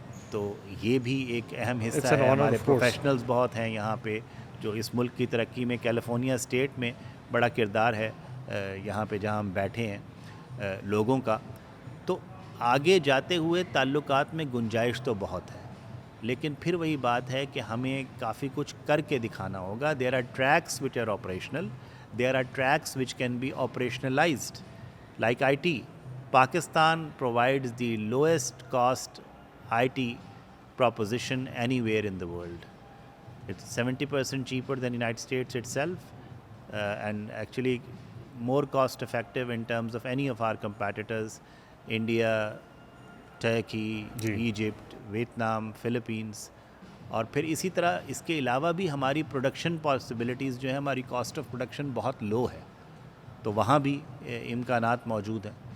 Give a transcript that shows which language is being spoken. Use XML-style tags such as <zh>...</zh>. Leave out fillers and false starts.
<ur>تو یہ بھی ایک اہم حصہ ہے. ہمارے پروفیشنلز بہت ہیں یہاں پہ جو اس ملک کی ترقی میں, کیلیفورنیا اسٹیٹ میں بڑا کردار ہے یہاں پہ جہاں ہم بیٹھے ہیں لوگوں کا. تو آگے جاتے ہوئے تعلقات میں گنجائش تو بہت ہے, لیکن پھر وہی بات ہے کہ ہمیں کافی کچھ کر کے دکھانا ہوگا.</ur> <en>There are tracks which are operational, there are tracks which can be operationalized, like IT. Pakistan provides the lowest cost IT proposition anywhere in the world. It's 70% cheaper than United States itself, and actually more cost effective in terms of any of our competitors, India, Turkey,</en> <ur>جی</ur> <en>Egypt, Vietnam, Philippines.</en> <ur>اور پھر اسی طرح اس کے علاوہ بھی ہماری production possibilities جو ہیں، ہماری کاسٹ آف پروڈکشن بہت لو ہے، تو وہاں بھی امکانات موجود ہیں.</ur>